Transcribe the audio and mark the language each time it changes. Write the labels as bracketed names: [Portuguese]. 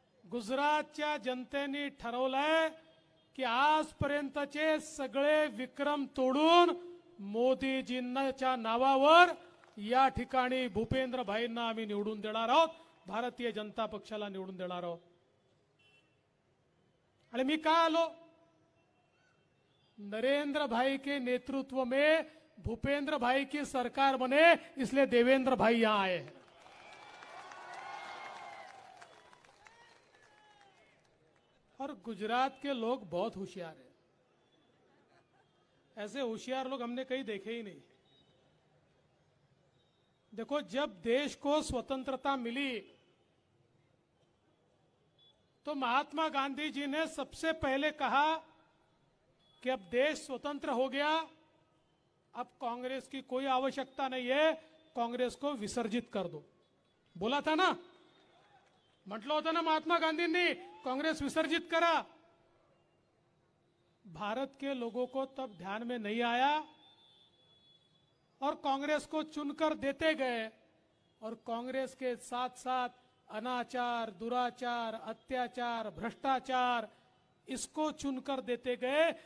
[Marathi] गुजरातच्या जनतेने ठरवलंय की आजपर्यंतचे सगळे विक्रम तोडून मोदीजींच्या नावावर या ठिकाणी भूपेंद्र भाईंना आम्ही निवडून देणार आहोत, भारतीय जनता पक्षाला निवडून देणार आहोत. आणि मी का आलो? [Hindi] नरेंद्र भाई के नेतृत्व में भूपेंद्र भाई की सरकार बने, इसलिए देवेंद्र भाई यहां आए हैं. और गुजरात के लोग बहुत होशियार हैं. ऐसे होशियार लोग हमने कहीं देखे ही नहीं. देखो, जब देश को स्वतंत्रता मिली तो महात्मा गांधी जी ने सबसे पहले कहा कि अब देश स्वतंत्र हो गया, अब कांग्रेस की कोई आवश्यकता नहीं है, कांग्रेस को विसर्जित कर दो. [Marathi] बोला था ना, म्हटलं होतं ना महात्मा गांधींनी, कांग्रेस विसर्जित करा. [Hindi] भारत के लोगों को तब ध्यान में नहीं आया और कांग्रेस को चुनकर देते गए. और कांग्रेस के साथ साथ अनाचार, दुराचार, अत्याचार, भ्रष्टाचार, इसको चुनकर देते गए.